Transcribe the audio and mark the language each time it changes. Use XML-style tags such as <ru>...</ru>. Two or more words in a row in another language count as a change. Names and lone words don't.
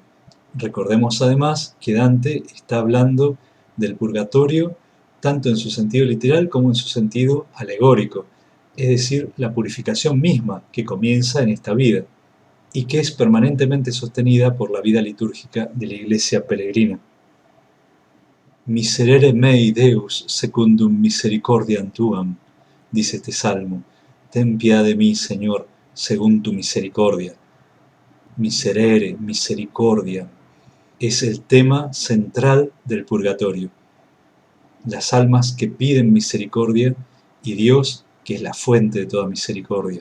<es>Recordemos además que Dante está hablando del purgatorio tanto en su sentido literal como en su sentido alegórico, es decir, la purificación misma que comienza en esta vida y que es permanentemente sostenida por la vida litúrgica de la Iglesia peregrina.</es> <la>Miserere mei Deus secundum misericordiam tuam,</la> <es>dice este salmo. Ten piedad de mí, Señor, según tu misericordia. Miserere, misericordia, es el tema central del purgatorio. Las almas que piden misericordia y Dios, que es la fuente de toda misericordia.</es>